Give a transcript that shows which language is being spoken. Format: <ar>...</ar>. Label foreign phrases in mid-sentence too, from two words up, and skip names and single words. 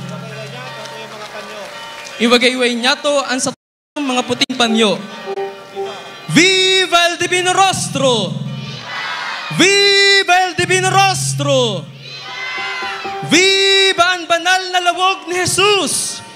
<tl>Iwagayway niya to ang sa mga puting panyo.</tl> <es>Viva el Divino Rostro! Viva el Divino Rostro!</es> <tl>Viva ang banal na lawog ni Jesus!</tl>